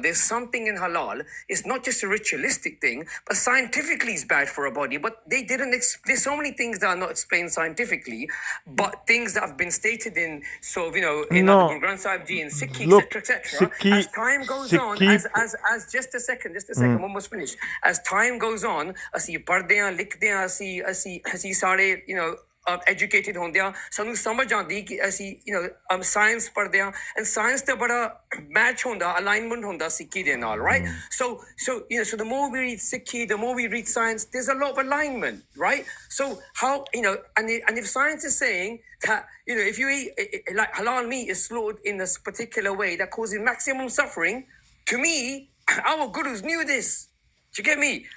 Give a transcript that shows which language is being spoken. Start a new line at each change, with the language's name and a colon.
English: There's something in halal. It's not just a ritualistic thing, but scientifically it's bad for a body. But they didn't. There's so many things that are not explained scientifically, but things that have been stated in, in No. Guru Granth Sahib Ji and Sikhi, Look, etc. As time goes on, as just a second, almost finished. As time goes on,
Punjabi: ਅਸੀਂ ਪੜ੍ਹਦੇ ਹਾਂ, ਲਿਖਦੇ ਹਾਂ, ਅਸੀਂ ਸਾਰੇ, educated ਹੁੰਦੇ ਆ, ਸਾਨੂੰ ਸਮਝ ਆਉਂਦੀ ਕਿ ਅਸੀਂ ਸਾਇੰਸ ਪੜ੍ਹਦੇ ਆ, and ਸਾਇੰਸ ਤੇ ਬੜਾ ਮੈਚ ਹੁੰਦਾ, alignment ਹੁੰਦਾ ਸਿੱਖੀ ਦੇ ਨਾਲ, right?
English: So the more we read Sikhi, the more we read science, there's a lot of alignment, right? So how, and if science is saying that, if you eat, like halal meat is slaughtered in this particular way that causes maximum suffering, to me, our gurus knew this. Do you get me?